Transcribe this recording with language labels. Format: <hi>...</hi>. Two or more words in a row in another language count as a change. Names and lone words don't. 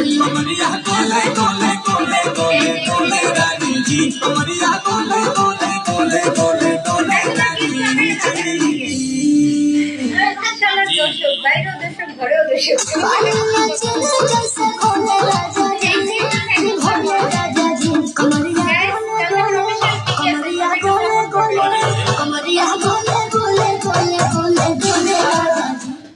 <bho>कमरिया गोले गोले गोले गोले गोले रानी जी कमरिया गोले गोले गोले गोले गोले रानी जी</bho> <bn>দর্শক বাইরেও দর্শক ঘরেও দর্শক</bn> <bho>बाल नाचे जैसे भोले राजा जी भोले राजा जी कमरिया गोले गोले कमरिया गोले गोले गोले गोले गोले राजा जी</bho>